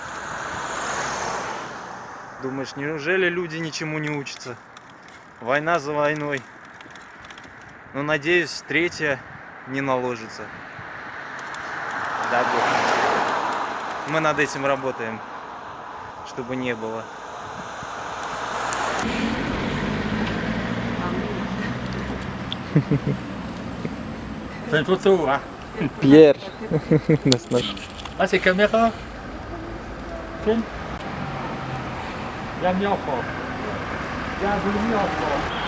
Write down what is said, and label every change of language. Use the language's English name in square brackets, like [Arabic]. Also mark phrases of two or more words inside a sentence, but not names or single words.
[Russian] Думаешь, неужели люди ничему не учатся? Война за войной. Но надеюсь, третья не наложится. Да, Бог. Мы над этим работаем, чтобы не было. [French] C'est une photo, hein? Pierre. Ah, c'est caméra? Film? Bienvenue en France. Bienvenue en France.